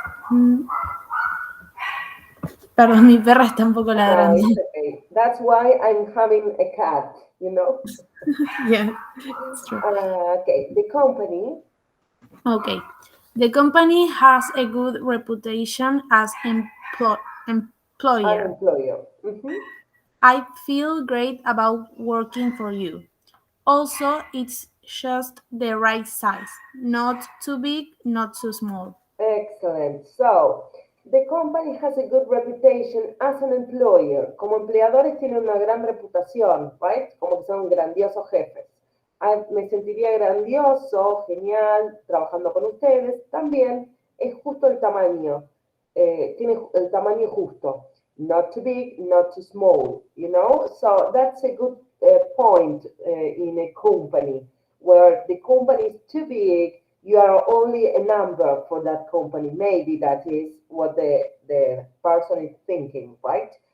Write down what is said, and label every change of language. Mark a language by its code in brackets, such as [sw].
[es] Mm, Perdón, mi perra está un poco [en] No, [es] ladrando. [en] it's okay. That's why I'm having a cat, you know? Yeah, it's true. Okay, the company, Okay. The company has a good reputation as an employer. employer. Mhm. I feel great about working for you. Also, it's just the right size. Not too big, not too small. Excellent. So, The company has a good reputation as an employer. [es] Como empleadores tienen una gran reputación, right? Como que son grandiosos jefes. Me sentiría grandioso, genial, trabajando con ustedes. También es justo el tamaño. Tiene el tamaño justo. [en] Not too big, not too small, you know? So that's a good point in a company where the company is too big, you are only a number for that company. Maybe that is what the person is thinking, right?